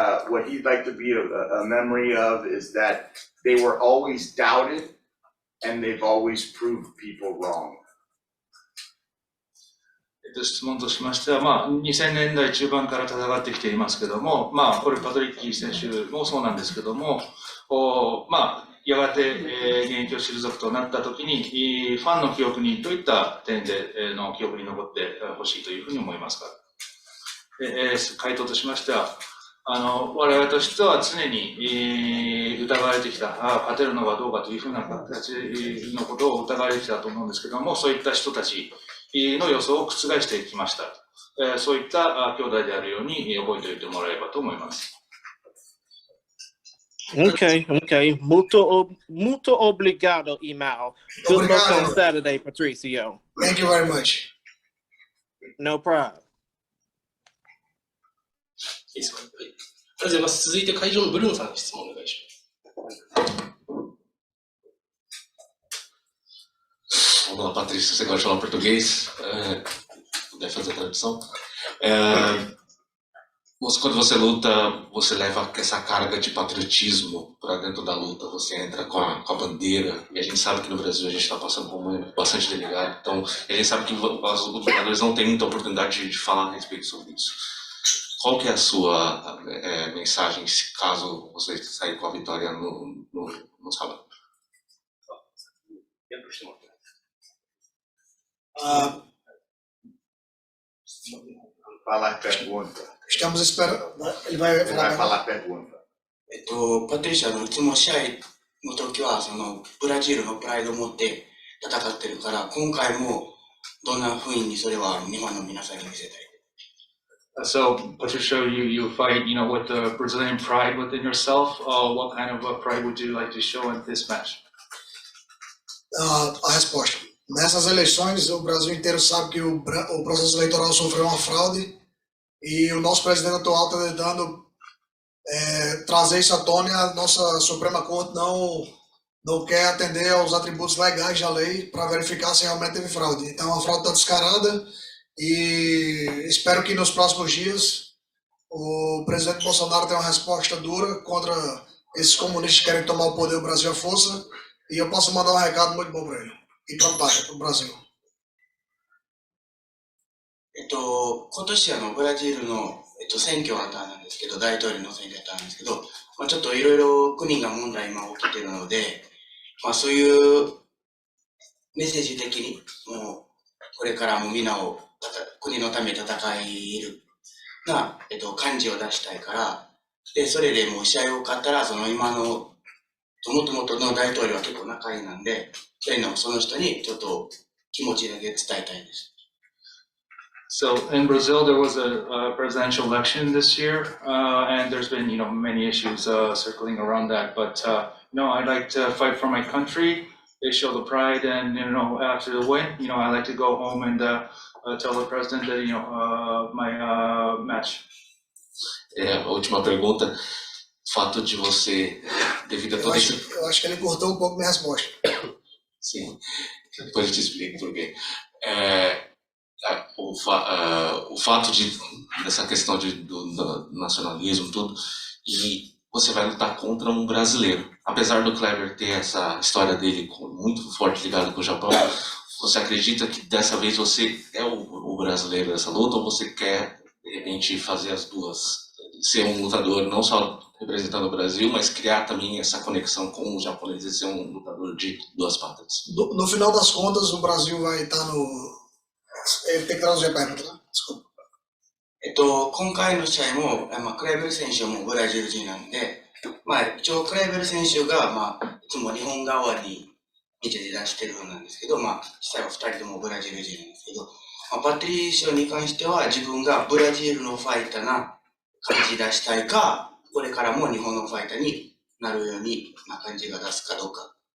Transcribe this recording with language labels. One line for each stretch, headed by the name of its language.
English: What he'd like to be a memory of is that they were always doubted and they've always proved people wrong.
Japanese: 質問としましては、2000年代中盤から戦ってきていますけども、これパトリッキー選手もそうなんですけども、やがて現役を退くとなったときに、ファンの記憶にどういった点での記憶に残ってほしいというふうに思いますか。回答としましては、我々としては常に疑われてきた、勝てるのかどうかというふうな形のことを疑われてきたと思うんですけども、そういった人たちの予想を覆してきました。そういった兄弟であるように覚えておいてもらえればと思います。
Portuguese: Okay. Muito obrigado, Imao.
English: Good luck on Saturday, Patricio. Thank you very much. No problem.
Japanese: いいですか。はい。ありがとうございます。続いて会場のブルーノさんに質問お願いします。
Portuguese: Olá, Patrício, você gosta de falar português? Puder fazer a tradução? Quando você luta, você leva essa carga de patriotismo para dentro da luta, você entra com a bandeira, e a gente sabe que no Brasil a gente está passando por um momento bastante delicado, então a gente sabe que os lutadores não têm muita oportunidade de falar a respeito sobre isso. Qual que é a sua mensagem, caso você sair com a vitória no sábado?
Japanese: してもらってます。
Portuguese: Fala a pergunta. Estamos esperando. Ele vai Ele vai falar a pergunta.
Japanese: パトリシャいつも試合の時は、ブラジルのプライドを持って戦ってるから、今回もどんな風にそれは日本の皆さんに見せたい。
English: So, Patricio, you fight, with the Brazilian pride within yourself. What kind of pride would you like to show in this match?
Portuguese: A resposta. Nessas eleições, o Brasil inteiro sabe que o processo eleitoral sofreu uma fraude e o nosso presidente atual está tentando trazer isso à tona e a nossa Suprema Corte não quer atender aos atributos legais da lei para verificar se realmente teve fraude. Então, a fraude está descarada e espero que nos próximos dias o presidente Bolsonaro tenha uma resposta dura contra esses comunistas que querem tomar o poder do Brasil à força e eu posso mandar um recado muito bom para ele e para o Brasil.
Japanese: 今年ブラジルの、選挙があったんですけど、大統領の選挙だったんですけど、ちょっといろいろ国が問題今起きているので、そういうメッセージ的に、もうこれからも皆を国のために戦えるな、感じを出したいから、で、それでもう試合を勝ったら、今の、もともとの大統領は結構仲いいなんで、その人にちょっと気持ちだけ伝えたいです。
English: So in Brazil, there was a presidential election this year, and there's been, many issues circling around that. But I like to fight for my country. They show the pride, and after the win, I like to go home and tell the president that my match.
Portuguese: A última pergunta, fato de você, devido a todo esse... Eu acho que ele cortou um pouco minha resposta. Sim, depois eu te explico por quê. O fato dessa questão do nacionalismo, tudo, e você vai lutar contra um brasileiro. Apesar do Kleber ter essa história dele muito forte ligada com o Japão, você acredita que dessa vez você é o brasileiro dessa luta ou você quer, de repente, fazer as duas? Ser um lutador não só representando o Brasil, mas criar também essa conexão com os japoneses e ser um lutador de duas patas? No final das contas, o Brasil vai estar no... Ele tem que traduzir a pergunta, né? Desculpa.
Japanese: 今回の試合も、クレーベル選手もブラジル人なんで、一応クレーベル選手が、いつも日本側に見て出してるんですけど、実際は2人ともブラジル人なんですけど、パトリシオに関しては自分がブラジルのファイターな感じ出したいか、これからも日本のファイターになるようにな感じが出すかどうか。